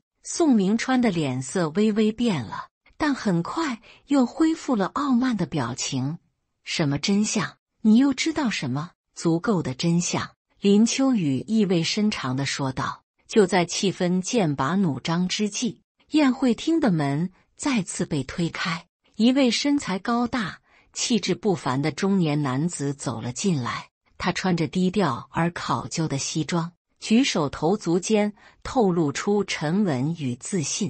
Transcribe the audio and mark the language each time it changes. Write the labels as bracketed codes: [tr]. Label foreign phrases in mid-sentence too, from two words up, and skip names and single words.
[zh] 宋明川的臉色微微變了，但很快又恢復了傲慢的表情。“什麼真相？你又知道什麼？”“足夠的真相。”林秋雨意味深長地說道。就在气氛剑拔弩張之際，宴會廳的門再次被推開，一位身材高大、氣質不凡的中年男子走了進來。他穿着低調而考究的西裝，舉手投足間透露出沉穩與自信。